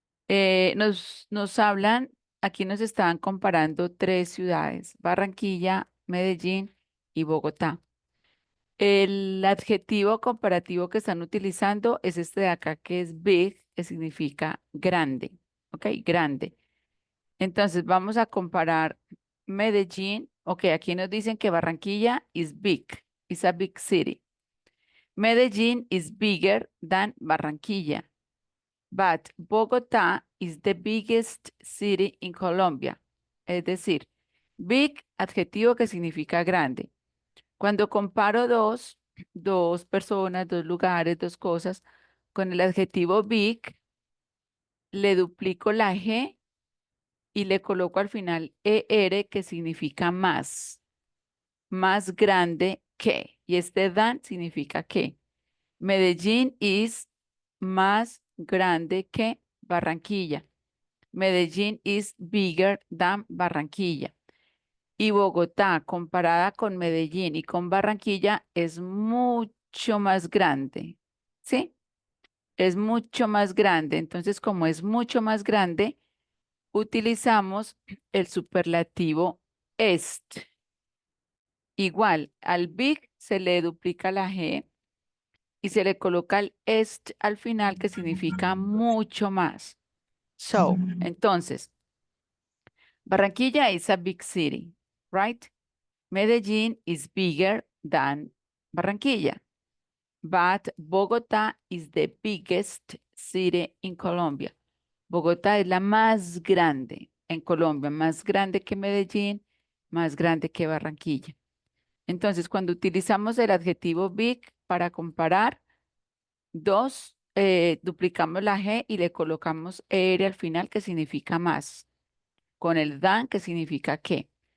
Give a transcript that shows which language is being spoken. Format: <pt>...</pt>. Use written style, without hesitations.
<es>Nos hablan, aquí nos estaban comparando tres ciudades, Barranquilla, Medellín y Bogotá. El adjetivo comparativo que están utilizando es este de acá, que es big, que significa grande. ¿Ok? Grande. Entonces vamos a comparar Medellín.</es> <en>Ok,</en> <es>aquí nos dicen que</es> <en>Barranquilla is big, is a big city. Medellín is bigger than Barranquilla, but Bogotá is the biggest city in Colombia.</en> <es>Es decir, big, adjetivo que significa grande. Cuando comparo dos personas, dos lugares, dos cosas, con el adjetivo big, le duplico la G y le coloco al final ER, que significa más grande que. Y este than significa que. Medellín is más grande que Barranquilla.</es> <en>Medellín is bigger than Barranquilla.</en> <es>Y Bogotá, comparada con Medellín y con Barranquilla, es mucho más grande. ¿Sí? Es mucho más grande. Entonces, como es mucho más grande, utilizamos el superlativo est. Igual, al big se le duplica la G y se le coloca el est al final, que significa mucho más.</es> <en>So, entonces, Barranquilla is a big city, right? Medellín is bigger than Barranquilla, but Bogotá is the biggest city in Colombia.</en> <es>Bogotá es la más grande en Colombia, más grande que Medellín, más grande que Barranquilla. Entonces, cuando utilizamos el adjetivo big para comparar, duplicamos la G y le colocamos ER al final, que significa más, con el than, que significa que.</es>